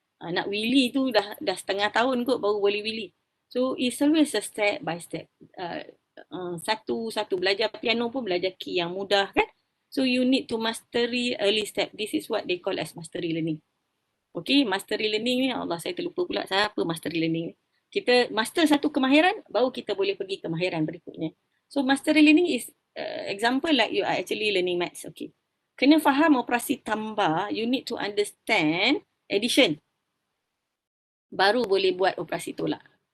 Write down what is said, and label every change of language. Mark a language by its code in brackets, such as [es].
[ms] Nak wheelie tu dah setengah tahun kot baru boleh wheelie. [en] So it's always a step by step. [ms] Satu belajar piano pun belajar key yang mudah kan. [en] So you need to mastery early step. This is what they call as mastery learning. [ms] Okay, mastery learning ni, Allah saya terlupa pula siapa mastery learning ni. Kita master satu kemahiran, baru kita boleh pergi kemahiran berikutnya. [en] So mastery learning is example like you are actually learning maths. Okay, [ms] kena faham operasi tambah, [en] you need to understand addition. [ms] Baru boleh buat operasi tolak.